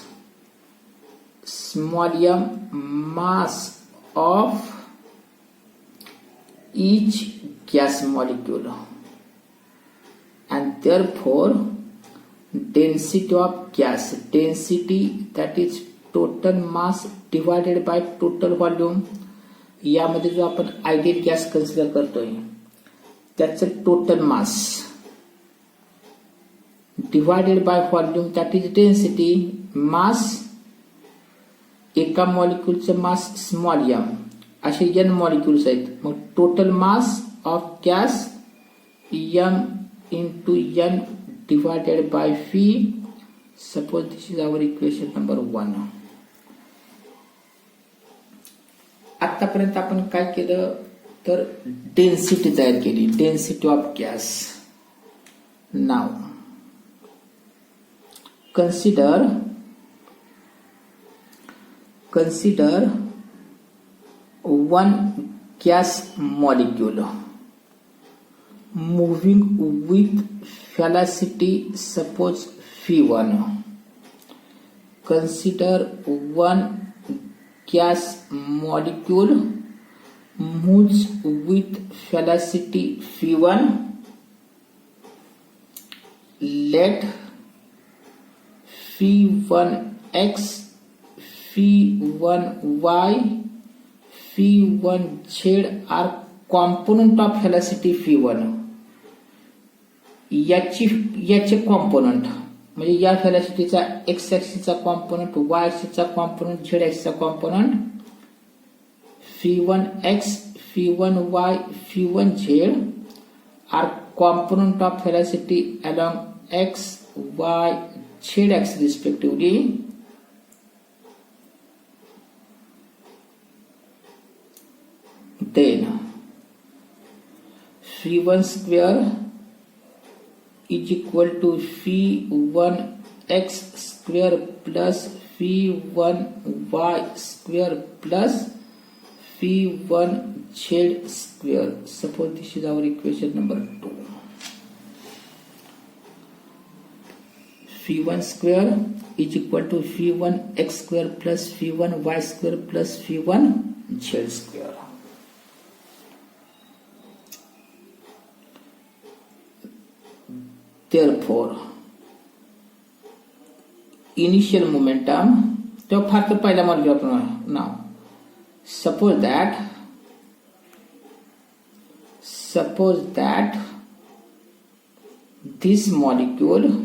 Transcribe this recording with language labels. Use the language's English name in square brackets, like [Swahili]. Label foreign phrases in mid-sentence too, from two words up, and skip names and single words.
[English] Small m, mass of each gas molecule, and therefore density of gas, density, that is total mass divided by total volume. [Marathi] यामध्ये जो आपण [English] ideal gas consider [Marathi] करतोय त्याचं [English] total mass divided by volume, that is density. [Marathi] मास, एका मॉलिक्यूलचं [English] mass small m, [Marathi] असे [English] n molecules [Marathi] आहेत. [English] मग total mass of gas m into n divided by phi. suppose this is our equation number 1. [Marathi] आतापर्यंत आपण काय केलं तर डेन्सिटी तयार केली, [English] density of gas. नाव consider one gas molecule moving with velocity, suppose v1. Consider one gas molecule moves with velocity v1. Let v1x, v1y, v1z are component of velocity v1. [Marathi] याचे कॉम्पोनंट म्हणजे या व्हेलॉसिटीचा एक्स ऍक्सिसचा कॉम्पोनंट, वाय ऍक्सिसचा कॉम्पोनंट, झेड ऍक्सिसचा कॉम्पोनंट. [English] v1x, v1y, v1z are component of velocity along x, y, z axis respectively. Then v1 square is equal to v1x square plus v1y square plus v1z square. Suppose this is our equation number 2. v1 square is equal to v1x square plus v1y square plus v1z square. Therefore, initial momentum, [Marathi] तो फार तर पहिला मॉलिक्यूल आपण नाव. [English] Suppose that this molecule